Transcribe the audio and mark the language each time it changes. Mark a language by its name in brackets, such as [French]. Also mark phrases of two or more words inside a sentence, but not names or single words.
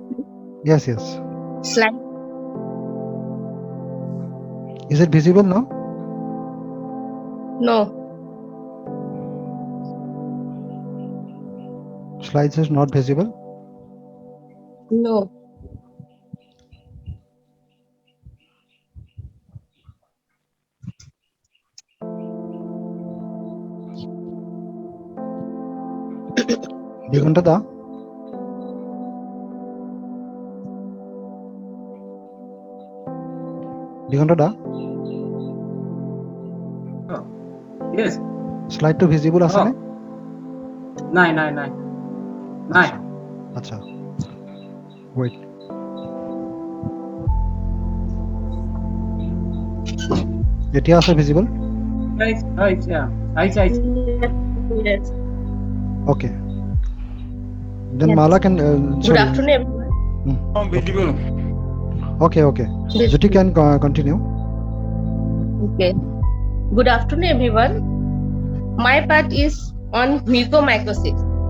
[English] Yes. slide? Is it visible now? No. Slides is not visible? No. Diganta da? Diganta da? Yes. [Assamese] Slide to visible আছে নে? নাই। আচ্ছা। Wait. এতিয়া আছে visible? [English] Yes. Okay. Then Mala can Good afternoon, everyone. Visible. Okay. Jyoti can continue. Okay. Good afternoon, everyone. My part is on mucomacrosses.